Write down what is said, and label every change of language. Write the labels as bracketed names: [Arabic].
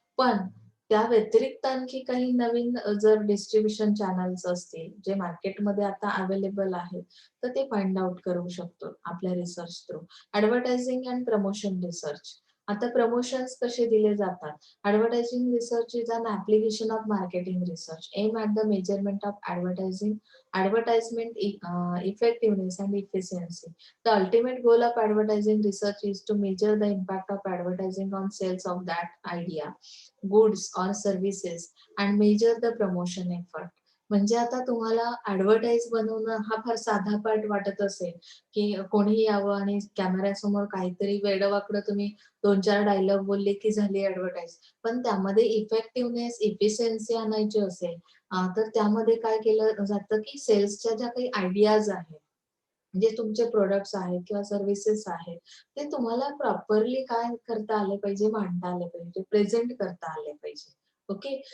[Marathi] पण त्या व्यतिरिक्त आणखी काही नवीन जर डिस्ट्रिब्युशन चॅनल्स असतील, जे मार्केटमध्ये आता अवेलेबल आहेत, तर ते फाइंड आउट करू शकतो आपल्या research through. [English] Advertising and promotion research. [Marathi] आता प्रमोशन्स कसे दिले जातात? [English] Advertising research is an application of marketing research aim at the measurement of advertisement effectiveness and efficiency. The ultimate goal of advertising research is to measure the impact of advertising on sales of that idea, goods or services and measure the promotion effort. [Marathi] म्हणजे आता तुम्हाला advertise बनवणं हा फार साधा part वाटत असेल की कोणी यावं आणि कॅमेऱ्यासमोर काहीतरी वेडवाकडं तुम्ही 2-4 डायलॉग बोलले की झाली ऍडव्हर्टाईज. पण त्यामध्ये इफेक्टिव्हनेस, इफिशियन्सी आणायची असेल तर त्यामध्ये काय केलं जातं की सेल्सच्या ज्या काही आयडियाज आहेत, जे तुमचे प्रोडक्ट्स आहेत किंवा सर्व्हिसेस आहेत, ते तुम्हाला प्रॉपरली काय करता आले पाहिजे, मांडता आले पाहिजे, प्रेझेंट करता आले पाहिजे. ओके.